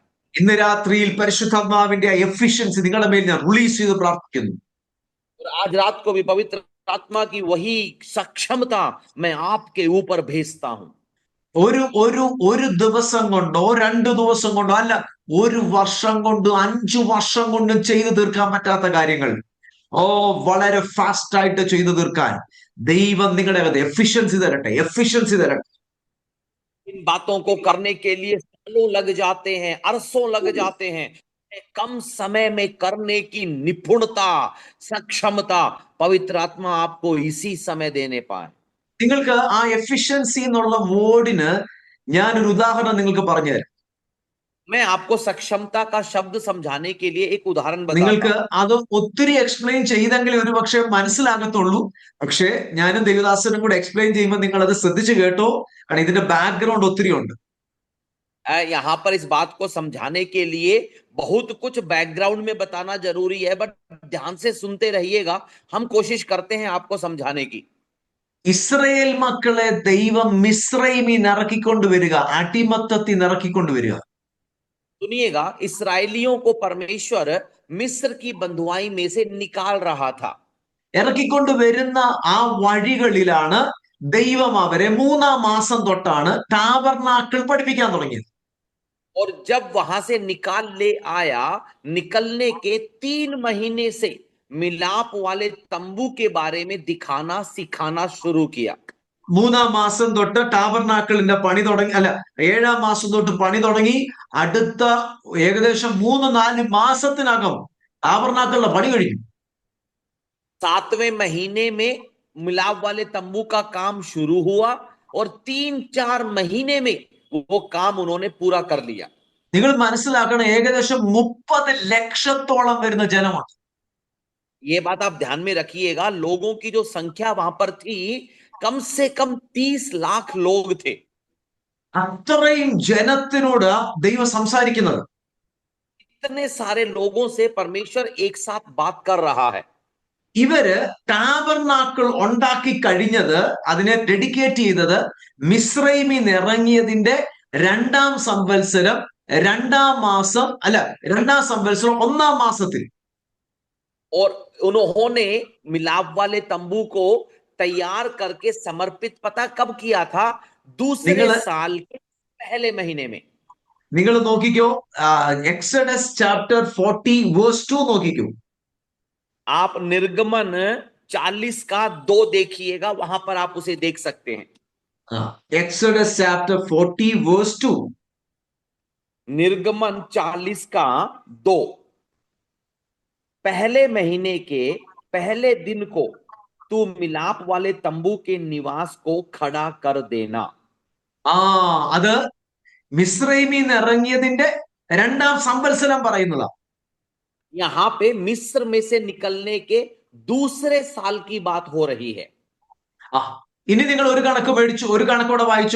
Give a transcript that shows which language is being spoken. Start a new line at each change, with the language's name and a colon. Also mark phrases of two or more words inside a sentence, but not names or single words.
Malayalam: ഇന്ന് രാത്രിയിൽ പരിശുദ്ധാത്മാവിന്റെ എഫിഷ്യൻസി നിങ്ങളുടെ മേൽ ഞാൻ റിലീസ് ചെയ്ത് പ്രാർത്ഥിക്കുന്നു.
Hindi: और आज रात को भी पवित्र आत्मा की वही सक्षमता मैं आपके ऊपर भेजता हूं।
Malayalam: ഒരു ദിവസം കൊണ്ടോ 2 ദിവസം കൊണ്ടോ അല്ല, 1 വർഷം കൊണ്ടോ 5 വർഷം കൊണ്ടും ചെയ്തു തീർക്കാൻ പറ്റാത്ത കാര്യങ്ങൾ വളരെ ഫാസ്റ്റ് ആയിട്ട് ചെയ്തു തീർക്കാൻ ദൈവം നിങ്ങളുടെ അകത്ത് എഫിഷ്യൻസി തരട്ടെ, എഫിഷ്യൻസി തരട്ടെ.
Hindi: इन बातों को करने के लिए सालों लग जाते हैं, अरसों लग जाते हैं, कम समय में करने की निपुणता, सक्षमता पवित्र आत्मा आपको इसी समय देने पाए।
Malayalam: നിങ്ങൾക്ക് ആ എഫിഷ്യൻസി എന്നുള്ള വേർഡിന് ഞാനൊരു ഉദാഹരണം നിങ്ങൾക്ക് പറഞ്ഞുതരാം.
Hindi: मैं आपको सक्षमता का शब्द समझाने के लिए एक उदाहरण
Malayalam: നിങ്ങൾക്ക്
Hindi: बताता हूं।
Malayalam: അത് ഒത്തിരി എക്സ്പ്ലെയിൻ ചെയ്തെങ്കിൽ ഒരു പക്ഷേ മനസ്സിലാകത്തുള്ളൂ. പക്ഷേ ഞാനും ദേവദാസനും കൂടെ എക്സ്പ്ലെയിൻ ചെയ്യുമ്പോൾ നിങ്ങൾ അത് ശ്രദ്ധിച്ചു കേട്ടോ, കാരണം ഇതിന്റെ ബാക്ക്ഗ്രൗണ്ട് ഒത്തിരി ഉണ്ട്.
Hindi: यहाँ पर इस बात को समझाने के लिए बहुत कुछ बैकग्राउंड में बताना जरूरी है, बट ध्यान से सुनते रहिएगा। हम कोशिश करते हैं आपको समझाने की।
Malayalam: ഇസ്രയേൽ മക്കളെ ദൈവം മിസ്രൈമിൽ ഇറക്കിക്കൊണ്ടുവരിക, അടിമത്തത്തിൽ ഇറക്കിക്കൊണ്ടുവരിക.
Hindi: सुनिएगा, इस्राएलियों को परमेश्वर मिस्र की बंधुआई में से निकाल रहा था।
Malayalam: ഇറക്കിക്കൊണ്ടുവരുന്ന ആ വഴികളിലാണ് ദൈവം അവരെ 3-ാം മാസം തൊട്ടാണ് ടാബർനാക്കിൾ പഠിപ്പിക്കാൻ തുടങ്ങിയത്.
Hindi: और जब वहां से निकाल ले आया, निकलने के 3 महीने से मिलाप वाले तंबू के बारे में दिखाना सिखाना शुरू किया।
Malayalam: 3-ാം മാസം തൊട്ട് ടാബർനാക്കിളിന്റെ പണി തുടങ്ങി, അല്ല 7-ാം മാസം തൊട്ട് പണി തുടങ്ങി. അടുത്ത ഏകദേശം 3-4 മാസത്തിനകം ടാബർനാക്കിളിന്റെ പണി കഴിഞ്ഞു.
Hindi: 7वें महीने में मिलाप वाले तंबू का काम शुरू हुआ और 3-4 महीने में वो काम उन्होंने पूरा कर लिया।
Malayalam: നിങ്ങൾ മനസ്സിലാക്കണം, ഏകദേശം 30 ലക്ഷത്തോളം വരുന്ന ജനമാണ്.
Hindi: ये बात आप ध्यान में रखिएगा, लोगों की जो संख्या वहां पर थी कम से कम 30 लाख लोग थे।
Malayalam: അത്രയും ജനത്തിനോട് ദൈവം സംസാരിക്കുന്നത്.
Hindi: इतने सारे लोगों से परमेश्वर एक साथ बात कर रहा है।
Malayalam: ഇവര് ടാബർനാക്കിൾ ഉണ്ടാക്കി കഴിഞ്ഞത്, അതിനെ ഡെഡിക്കേറ്റ് ചെയ്തത് മിസ്രൈമിൽ നിന്ന് ഇറങ്ങിയതിന്റെ രണ്ടാം സംവത്സരം രണ്ടാം മാസം അല്ല, രണ്ടാം സംവത്സരം ഒന്നാം മാസത്തിൽ.
Hindi: और उन्होंने मिलाप वाले तंबू को तैयार करके समर्पित पता कब किया था? दूसरे
Malayalam: നിങ്ങൾ
Hindi: साल के पहले महीने में.
Malayalam: നിങ്ങൾ നോക്കിക്കോ, എക്സഡസ് ചാപ്റ്റർ 40 verse 2 നോക്കിക്കോ.
Hindi: आप निर्गमन 40 का 2 देखिएगा, वहां पर आप उसे देख सकते हैं.
Malayalam: എക്സഡസ് ചാപ്റ്റർ 40 verse 2.
Hindi: निर्गमन 40 का 2. पहले महीने के पहले दिन को तू मिलाप वाले तंबू के निवास को खड़ा कर देना.
Malayalam: അത് മിസ്രൈമിൽ നിന്ന് ഇറങ്ങിയതിന്റെ രണ്ടാം സംവത്സരം പറയുന്നതാ.
Hindi: यहां पे मिस्र में से निकलने के दूसरे साल की बात हो रही है.
Malayalam: ഇനി നിങ്ങൾ ഒരു കണക്ക് മേടിച്ചു, ഒരു കണക്കോടെ വായിച്ചു.